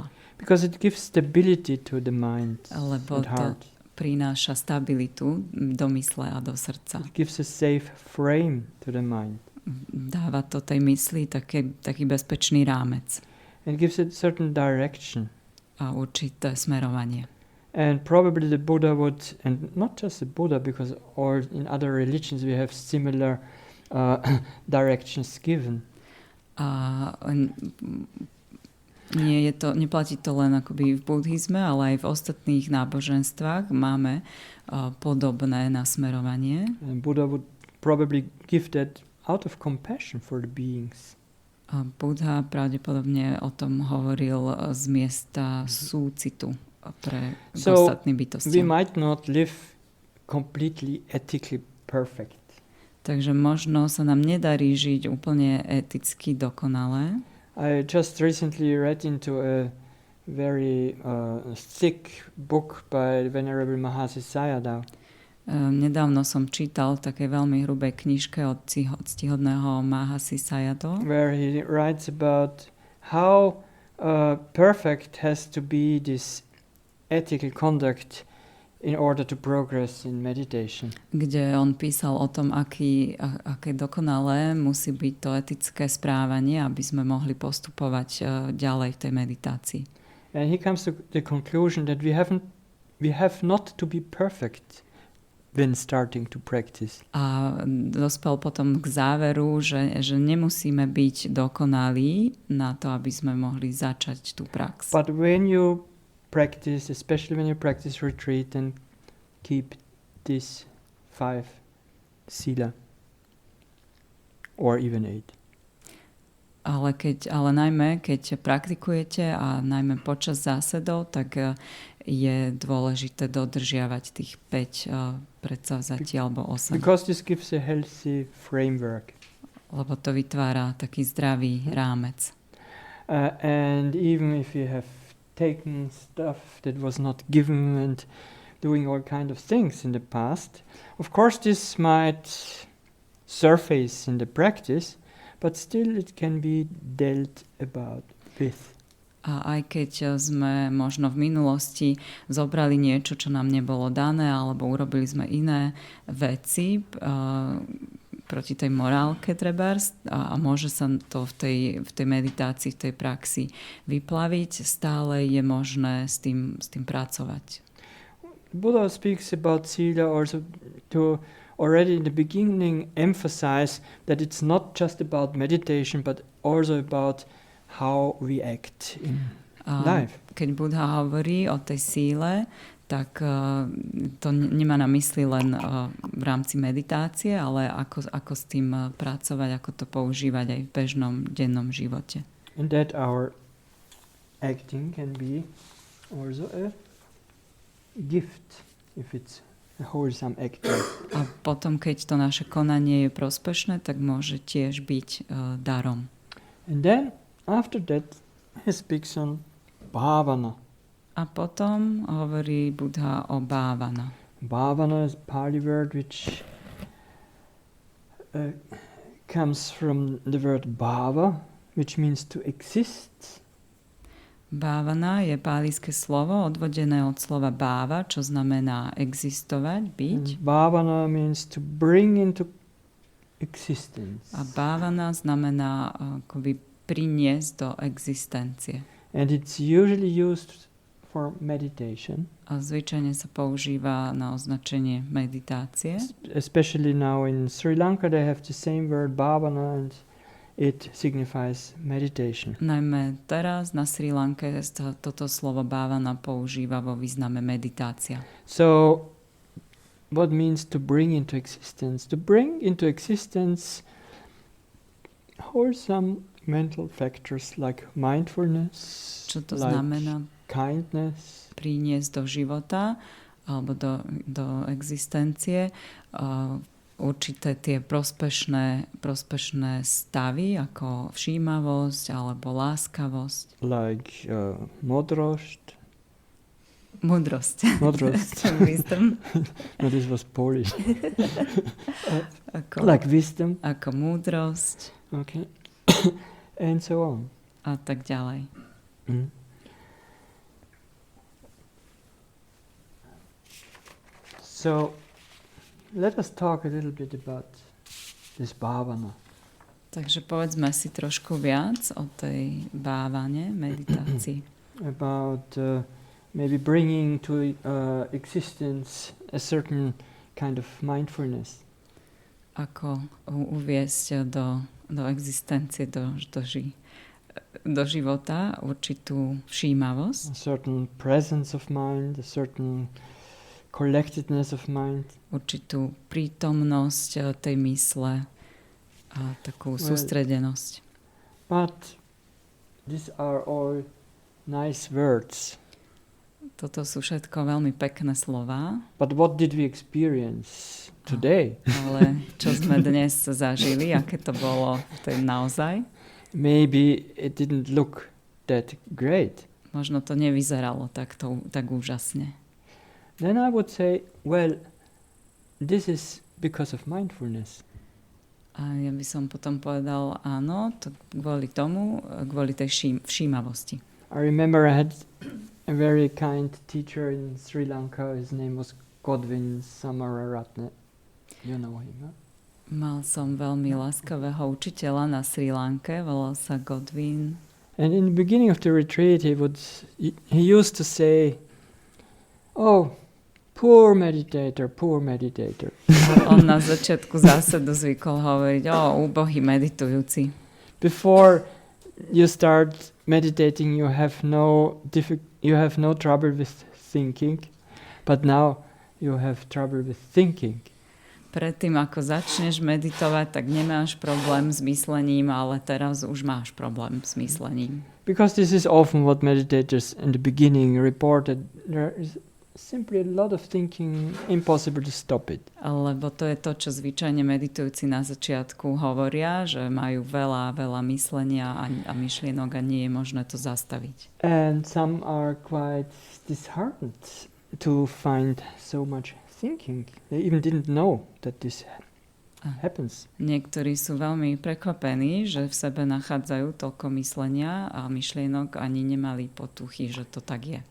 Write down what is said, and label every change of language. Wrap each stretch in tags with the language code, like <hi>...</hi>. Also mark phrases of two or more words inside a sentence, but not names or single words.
<en>Because it gives stability to the mind</en> <sk>Lebo</sk> <en>and heart.</en> <sk>to prináša stabilitu do mysle a do srdca.</sk> <en>It gives a safe frame to the mind.</en> <sk>Dáva to tej mysli taký bezpečný rámec.</sk> <en>And gives it certain direction.</en> <sk>A určité smerovanie.</sk> <en>And probably the Buddha would, and not just the Buddha, because all in other religions we have similar directions given.</en> <sk>Neplatí to len akoby v buddhizme, ale aj v ostatných náboženstvách máme podobné nasmerovanie.</sk> <en>And Buddha would probably give that out of compassion for the beings.</en> <sk>Buddha pravdepodobne o tom hovoril z miesta súcitu pre ostatné bytosti.</sk> <en>We might not live completely ethically perfect.</en> <sk>Takže možno sa nám nedarí žiť úplne eticky dokonale.</sk> <en>I just recently read into a very thick book by Venerable Mahasi Sayadaw.</en> <sk>Nedávno som čítal také veľmi hrubé knižke od ctihodného Mahasi Sayadaw,</sk> <en>where he writes about how perfect has to be this ethical conduct in order to progress in meditation.</en> <sk>Kde on písal o tom, aké dokonalé musí byť to etické správanie, aby sme mohli postupovať ďalej v tej meditácii.</sk> <en>And he comes to the conclusion that we have not to be perfect when starting to practice.</en> <sk>A dospel potom k záveru, že nemusíme byť dokonalí na to, aby sme mohli začať tú prax.</sk> <en>But when you practice, especially when you practice retreat, and keep these 5 sila or even 8.</en> <sk>Ale najmä, keď praktikujete a najmä počas zásedov, tak je dôležité dodržiavať tých 5 predsavzatí alebo 8.</sk> <en>Because this gives a healthy framework.</en> <sk>Lebo to vytvára taký zdravý rámec.</sk> <en>And even if you have taken stuff that was not given and doing all kind of things in the past, of course this might surface in the practice, but still it can be dealt about with.</en> <sk>A aj keď sme možno v minulosti zobrali niečo, čo nám nebolo dané, alebo urobili sme iné veci proti tej morálke trebárs a môže sa to v tej meditácii, v tej praxi vyplaviť, stále je možné s tým pracovať.</sk> <en>Buddha speaks about sila also to already in the beginning emphasize that it's not just about meditation, but also about how we act in life.</en> <sk>Keď Buddha hovorí o tej síle, tak to nemá na mysli len v rámci meditácie, ale ako s tým pracovať, ako to používať aj v bežnom dennom živote.</sk> <en>And that our acting can be also a gift, if it's a wholesome acting.</en> <sk>A potom, keď to naše konanie je prospešné, tak môže tiež byť darom.</sk> <en>And then, after that, he speaks on bhavana.</en> <sk>A potom hovorí Buddha o bhavana.</sk> <en>Bhavana is a Pali word which comes from the word bhava, which means to exist.</en> <sk>Bhavana je pálijské slovo odvodené od slova bhava, čo znamená existovať, byť.</sk> <en>And bhavana means to bring into existence.</en> <sk>A bhavana znamená akoby priniesť do existencie.</sk> <en>And it's usually used for meditation.</en> <sk>A zvyčajne sa používa na označenie meditácie.</sk> <en>Especially now in Sri Lanka they have the same word bhavana and it signifies meditation.</en> <sk>Najmä teraz na Sri Lanke toto slovo bhavana používa vo význame meditácia.</sk> <en>So what means to bring into existence? To bring into existence wholesome mental factors like mindfulness,</en> <sk>čo to</sk> <en>like</en> <sk>znamená</sk> <en>kindness,</en> <sk>priniesť do života alebo do existencie určité tie prospešné stavy ako všímavosť alebo láskavosť.</sk> <en>like modrosť,</en> <sk>Múdrosť.</sk> <en>Wisdom. No, this was Polish.</en> <sk>Ako,</sk> <en>like wisdom.</en> <sk>Ako múdrosť.</sk> <en>Okay. And so on.</en> <sk>A tak ďalej. Mm.</sk> <en>So, let us talk a little bit about this bhavana.</en> <sk>Takže povedzme si trošku viac o tej bhavane, meditácii.</sk> <en>About maybe bringing to existence a certain kind of mindfulness.</en> <sk>Ako uviesť do existencie, do života určitú všímavosť.</sk> <en>A certain presence of mind, a certain collectedness of mind.</en> <sk>Určitú prítomnosť tej mysle a takú sústredenosť.</sk> <en>But these are all nice words.</en> <sk>Toto sú všetko veľmi pekné slová.</sk> <en>But what did we experience today?</en> <sk>Ale čo sme dnes zažili, aké to bolo naozaj?</sk> <en>Maybe it didn't look that great.</en> <sk>Možno to nevyzeralo tak úžasne.</sk> <en>Then I would say, well, this is because of mindfulness.</en> <sk>A ja by som potom povedal, áno, to kvôli tej všímavosti.</sk> <en>I remember I had a very kind teacher in Sri Lanka. His name was Godwin Samararatne. You know him, huh?</en> <sk>Mal som veľmi láskavého učiteľa na Sri Lanke, volal sa Godwin.</sk> <en>And in the beginning of the retreat, he used to say, "Oh, poor meditator, poor meditator."</en> <sk>On na začiatku zásadu zvykol hovoriť, úbohý meditujúci.</sk> <en>Before you start meditating, you have no trouble with thinking, but now you have trouble with thinking.</en> <sk>Predtým, ako začneš meditovať, tak nemáš problém s myslením, ale teraz už máš problém s myslením.</sk> <en>Because this is often what meditators in the beginning reported. There is simply a lot of thinking, impossible to stop it.</en> <sk>Lebo to je to, čo zvyčajne meditujúci na začiatku hovoria, že majú veľa myslenia a myšlienok a nie je možné to zastaviť.</sk> <en>And some are quite disheartened to find so much thinking. They even didn't know that this happens.</en> <sk>Niektorí sú veľmi prekvapení, že v sebe nachádzajú toľko myslenia a myšlienok, ani nemali potuchy, že to tak je.</sk>